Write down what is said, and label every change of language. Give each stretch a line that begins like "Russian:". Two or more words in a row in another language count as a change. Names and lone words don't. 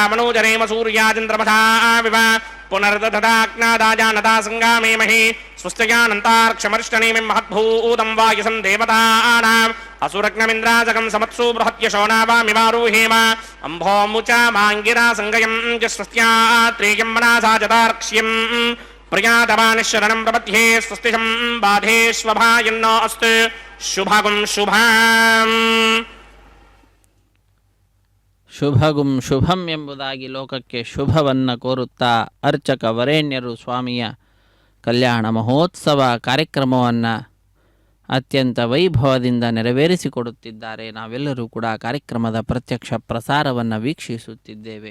Sanskrit: ಮನೋಜರೇಮ ಸೂರ್ಯಾಚಂದ್ರಮಥಾ ವಿವ ಪುನರ್ದಧಾಜ್ಞಾದಾಜಾನತಾ ಸಂಗಾಮೇ ಮಹಿ ಸ್ವಸ್ತ್ಯಾನಂತಾರ್ಕ್ಷಮರಿಷ್ಟನೇಮಿ ಮಹದ್ಭೂತಂ ವಾಯುಸಂ ದೇವತಾನಾಂ ಅಸುರಗ್ನಮಿಂದ್ರಾಜಕಂ ಸಮತ್ಸು ಬೃಹತ್ಯಶೋನಾವಾಮಿವಾರೂಹೇಮ ಅಂಭೋಮುಚ ಮಾಂಗಿರಾ ಸಂಗಯಂ ಚ ಸ್ವಸ್ತ್ಯಾತ್ರೇಯಂ ಮನಾಸಾ ಜತಾರ್ಕ್ಷ್ಯಂ ಪ್ರಿಯಾತಮಾನಿಶರಣಂ ಪ್ರಪದ್ಯೆ ಸ್ವಸ್ತಿಶಂ ಬಾಧೇಶ್ವಭಾಯನ್ನೋ ಅಸ್ತು ಶುಭಗುಂ ಶುಭಾಂ.
Kannada: ಶುಭಗುಂ ಶುಭಂ ಎಂಬುದಾಗಿ ಲೋಕಕ್ಕೆ ಶುಭವನ್ನು ಕೋರುತ್ತಾ ಅರ್ಚಕ ವರೇಣ್ಯರು ಸ್ವಾಮಿಯ ಕಲ್ಯಾಣ ಮಹೋತ್ಸವ ಕಾರ್ಯಕ್ರಮವನ್ನು ಅತ್ಯಂತ ವೈಭವದಿಂದ ನೆರವೇರಿಸಿಕೊಡುತ್ತಿದ್ದಾರೆ. ನಾವೆಲ್ಲರೂ ಕೂಡ ಕಾರ್ಯಕ್ರಮದ ಪ್ರತ್ಯಕ್ಷ ಪ್ರಸಾರವನ್ನು ವೀಕ್ಷಿಸುತ್ತಿದ್ದೇವೆ.